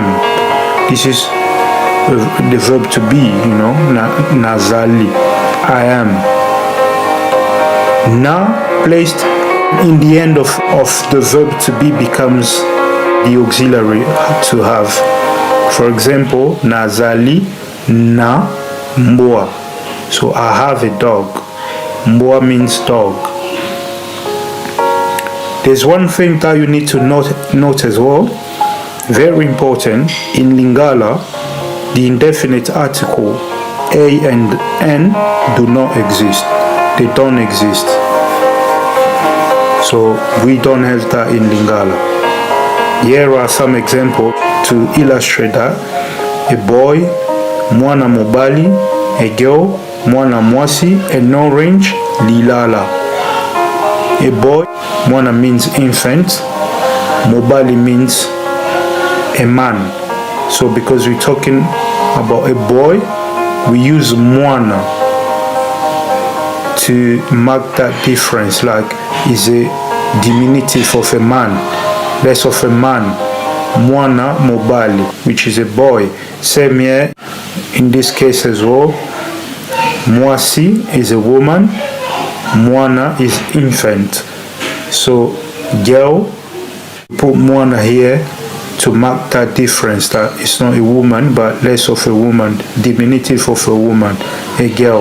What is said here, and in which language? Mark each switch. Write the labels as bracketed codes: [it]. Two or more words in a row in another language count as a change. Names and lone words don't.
[en] This is the verb to be, nazali, I am. Na placed in the end of the verb to be becomes the auxiliary to have. For example, [ln] nazali na mbwa. [en] So I have a dog. Mbwa means dog. There's one thing that you need to note as well. Very important. In Lingala, the indefinite article a and n do not exist. They don't exist. So we don't have that in Lingala. Here are some examples to illustrate that. A boy, [ln] mwana mobali, [en] a girl, [ln] mwana mwasi, [en] an orange, [ln] lilala. [en] A boy, mwana means infant, mobali means a man. So because we're talking about a boy, we use mwana to mark that difference, like is a diminutive of a man, less of a man. [ln] Mwana mobali, [en] which is a boy. Same here in this case as well. Mwasi is a woman, mwana is infant. So girl, put mwana here to mark that difference, that it's not a woman but less of a woman, diminutive of a woman, a girl.